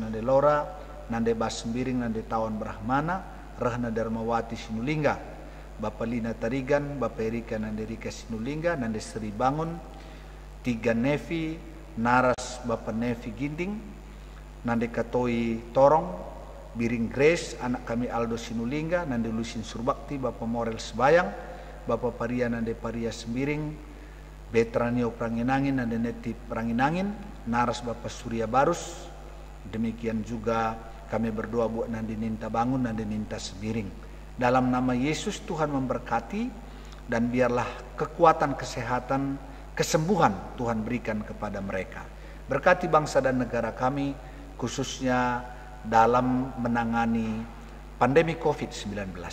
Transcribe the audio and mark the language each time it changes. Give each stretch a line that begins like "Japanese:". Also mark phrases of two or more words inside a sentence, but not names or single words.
Indonesian: Nande Laura, Nande Bas Sembiring, Nande Tawan Brahmana, Rahna Darmawati Sinulingga, Bapak Lina Tarigan, Bapak Erika Nande Rika Sinulingga, Nande Sri Bangun, Tiga Nevi, Naras Bapak Nevi Ginting, Nande Katoi Torong, Biring Grace, anak kami Aldo Sinulingga, Nande Lusin Surbakti, Bapak Morel Sebayang, Bapak Paria Nande Paria Sembiring, Betranio Pranginangin, Nande Neti Pranginangin, Naras Bapak Surya Barus. Demikian juga kami berdoa buat Nande Ninta Bangun, Nande Ninta Sembiring. Dalam nama Yesus Tuhan memberkati, dan biarlah kekuatan kesehatan, kesembuhan Tuhan berikan kepada mereka. Berkati bangsa dan negara kami, khususnya dalam menangani pandemi COVID-19.